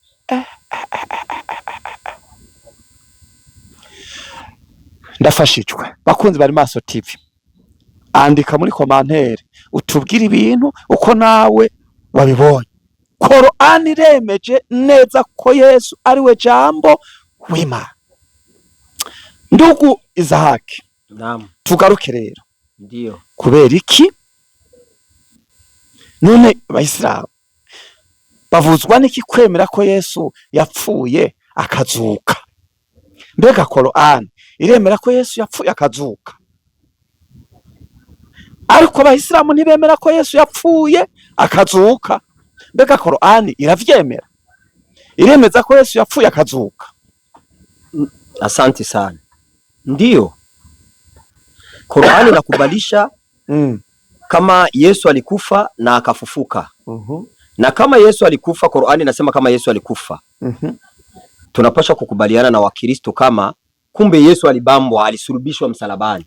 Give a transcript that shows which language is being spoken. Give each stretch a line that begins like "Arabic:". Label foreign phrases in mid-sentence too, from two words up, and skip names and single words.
Rundi: Ndafashijwe bakunzi bari Maso TV, andika muri komantere utubwire ibintu uko nawe wabibonye. Qur'ani iremeje neza ko Yesu ari we jambo w'Imana.
Swahili: Ndugu Izahaki, naam,
Rundi: tugaruke rero. Ndio kubera iki none Abayisilamu bavuzwa n'iki kwemera ko Yesu yapfuye akazuka? Mbega Qur'ani iremera ko Yesu yapfuye akazuka, ariko Abayisilamu ntibemera ko Yesu yapfuye akazuka. Mbega Qur'ani iravyemera, iremeza ko Yesu yapfuye akazuka?
Swahili: Asante sana. Ndio Qur'ani inakubalisha kama Yesu alikufa na akafufuka. Na kama Yesu alikufa, Qur'ani inasema kama Yesu alikufa. Tunapaswa kukubaliana na Wakristo kama kumbe Yesu alibambwa, alisulubishwa msalabani.